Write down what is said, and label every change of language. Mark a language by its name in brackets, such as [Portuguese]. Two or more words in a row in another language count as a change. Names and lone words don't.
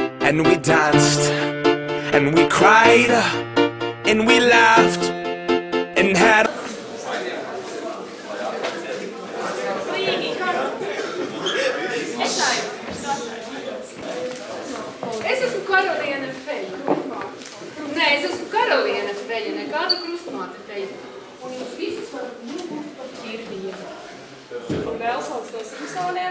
[English] and we danced, and we cried, and we laughed, and had. [Latvian] Es esmu karaliene Feja. Nē, es esmu karaliene Feja, nekāda krustmāte Feja. Un jūs visus varat būt par ķirbiem. Un vēl sauc to Simpsoniem.